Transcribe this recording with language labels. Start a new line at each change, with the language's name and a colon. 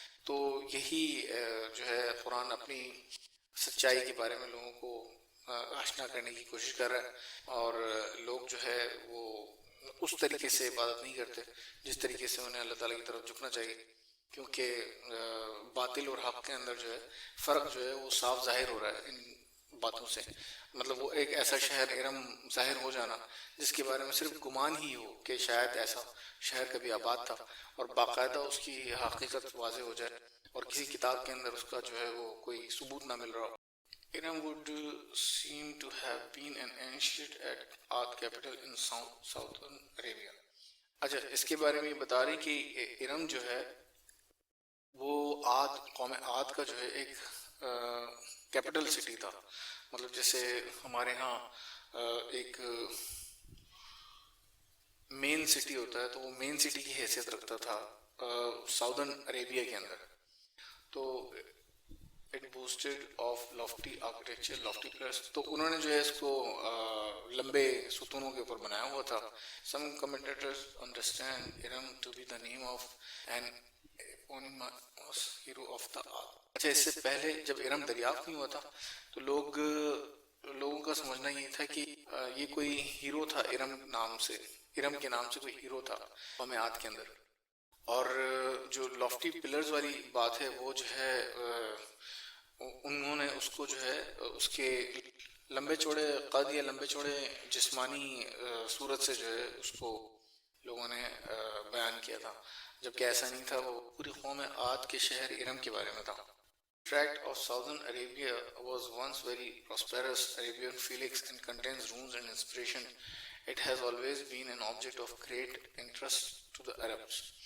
Urdu: تو یہی جو ہے قرآن اپنی سچائی کے بارے میں لوگوں کو آشنا کرنے کی کوشش کر رہا ہے، اور لوگ جو ہے وہ اس طریقے سے عبادت نہیں کرتے جس طریقے سے انہیں اللہ تعالیٰ کی طرف جھکنا چاہیے، کیونکہ باطل اور حق کے اندر جو ہے فرق جو ہے وہ صاف ظاہر ہو رہا ہے ان باتوں سے. مطلب وہ ایک ایسا شہر ارم ظاہر ہو جانا جس کے بارے میں صرف گمان ہی ہو کہ شاید ایسا شہر کبھی آباد تھا، اور باقاعدہ اس کی حقیقت واضح ہو جائے اور کسی کتاب کے اندر اس کا جو ہے وہ کوئی ثبوت نہ مل رہا ہو.
English: Iram would seem to have been an ancient art capital in southern Arabia.
Urdu: اچھا، اس کے بارے میں یہ بتا رہی کہ ارم جو ہے وہ قوم عاد کا جو ہے ایک کیپٹل سٹی تھا. مطلب جیسے ہمارے ہاں ایک مین سٹی ہوتا ہے، تو وہ مین سٹی کی حیثیت رکھتا تھا ساؤدرن عربیہ کے اندر. تو
English: it boasted of lofty architecture,
Urdu: lofty plus, تو انہوں نے جو ہے اس کو لمبے ستونوں کے اوپر بنایا ہوا تھا.
English: Some commentators understand Iram to be the name of an eponymous hero of the art.
Urdu: اچھا، اس سے پہلے جب ارم دریافت نہیں ہوا تھا تو لوگوں کا سمجھنا یہ تھا کہ یہ کوئی ہیرو تھا ارم نام سے، ارم کے نام سے کوئی ہیرو تھا قوم عاد کے اندر. اور جو لافٹی پلرز والی بات ہے وہ جو ہے انہوں نے اس کو جو ہے اس کے لمبے چوڑے قد یا لمبے چوڑے جسمانی صورت سے جو ہے اس کو لوگوں نے بیان کیا تھا، جبکہ ایسا نہیں تھا. وہ پوری قوم عاد کے شہر ارم کے بارے میں تھا.
English: Tract of southern Arabia was once very prosperous Arabian Felix and contains ruins and inspiration. It has always been an object of great interest to the Arabs.